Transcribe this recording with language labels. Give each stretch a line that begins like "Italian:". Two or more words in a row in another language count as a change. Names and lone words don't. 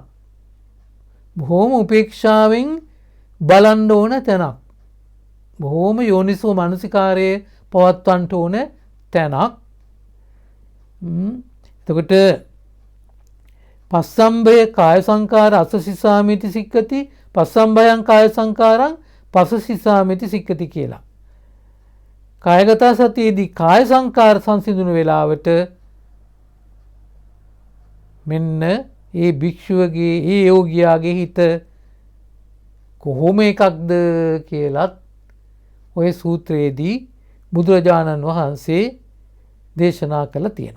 Sinhala: බොහෝම උපේක්ෂාවෙන් බලන්න ඕන තැනක්. බොහෝම යෝනිසෝ මනසිකාරයේ පවත්වන්න ඕන තැනක්.
Pali: එතකොට පස්සම්භය කාය සංකාර අසසිසාමිති සික්කති පස්සම්භයං කාය සංකාරං පසසිසාමිති සික්කති කියලා.
Sinhala: කායගත සතියේදී කාය සංකාර සංසිඳුණු වෙලාවට මෙන්න ඒ භික්ෂුවගේ ඒ යෝගියාගේ හිත කොහොම එකක්ද කියලත් ඔය සූත්‍රයේදී බුදුරජාණන් වහන්සේ දේශනා කළා තියෙනවා.